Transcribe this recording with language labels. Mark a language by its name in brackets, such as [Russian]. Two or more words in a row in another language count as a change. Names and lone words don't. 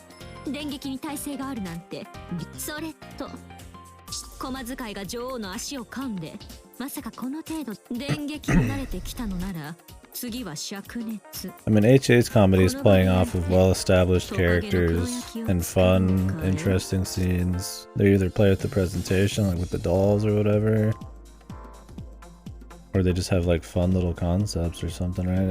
[Japanese] 電撃に耐性があるなんて. それとコマ使いが女王の足を噛んで. まさかこの程度電撃に慣れてきたのなら. [English] I mean, HA's comedy is playing off of well-established characters and fun, interesting scenes. They either play with the presentation, like with the dolls or whatever, or they just have like fun little concepts or something, right?